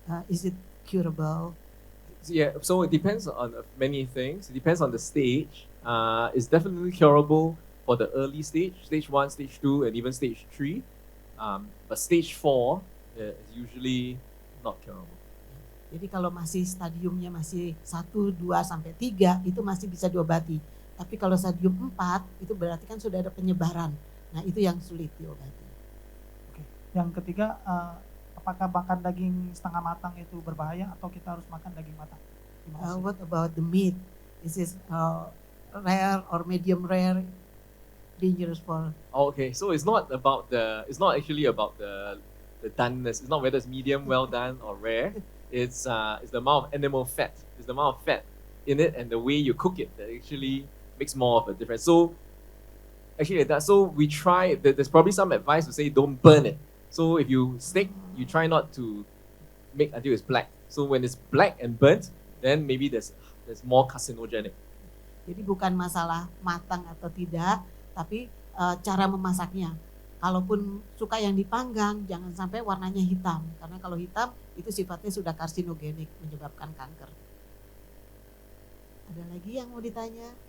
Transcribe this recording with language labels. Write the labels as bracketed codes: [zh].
[en] Is it curable? Yeah, so it depends on many things. It depends on the stage. It's definitely curable for the early stage, stage 1, stage 2, and even stage 3. But stage 4 is usually not curable. [id] Jadi kalau masih stadiumnya masih 1, 2, sampai 3 itu masih bisa diobati. Tapi kalau stadium 4 itu berarti kan sudah ada penyebaran. Nah itu yang sulit diobati. Oke. Yang ketiga, apakah makan daging setengah matang itu berbahaya atau kita harus makan daging matang? Terima kasih. [en] What about the meat? Is it rare or medium rare? Dangerous for? Okay, so it's not actually about the doneness. It's not whether it's medium, well done, or rare. It's the amount of animal fat. It's the amount of fat in it and the way you cook it that actually makes more of a difference. So actually so we try. There's probably some advice to say don't burn it. So if you steak, you try not to make until it's black. So when it's black and burnt, then maybe there's more carcinogenic. [id] Jadi bukan masalah matang atau tidak, tapi cara memasaknya. Kalaupun suka yang dipanggang, jangan sampai warnanya hitam. Karena kalau hitam, itu sifatnya sudah karsinogenik, menyebabkan kanker. Ada lagi yang mau ditanya?